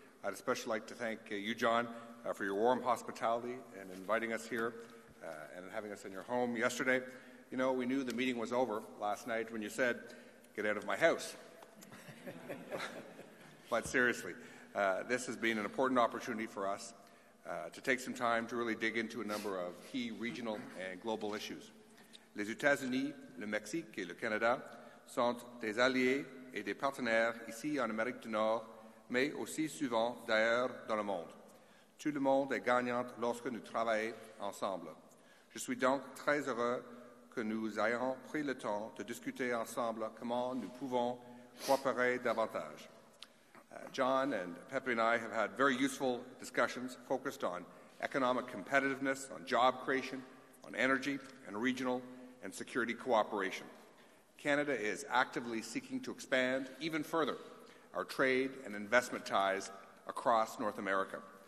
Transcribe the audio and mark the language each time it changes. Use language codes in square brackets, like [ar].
[en] I'd especially like to thank you, John, for your warm hospitality and inviting us here and having us in your home yesterday. You know, we knew the meeting was over last night when you said, "Get out of my house." But seriously, this has been an important opportunity for us to take some time to really dig into a number of key regional and global issues. [fr] Les États-Unis, le Mexique et le Canada sont des alliés et des partenaires ici en Amérique du Nord, mais aussi souvent d'ailleurs dans le monde. Tout le monde est gagnant lorsque nous travaillons ensemble. Je suis donc très heureux que nous ayons pris le temps de discuter ensemble comment nous pouvons coopérer davantage. [en] John and Pepe and I have had very useful discussions focused on economic competitiveness, on job creation, on energy and regional and security cooperation. Canada is actively seeking to expand even further our trade and investment ties across North America.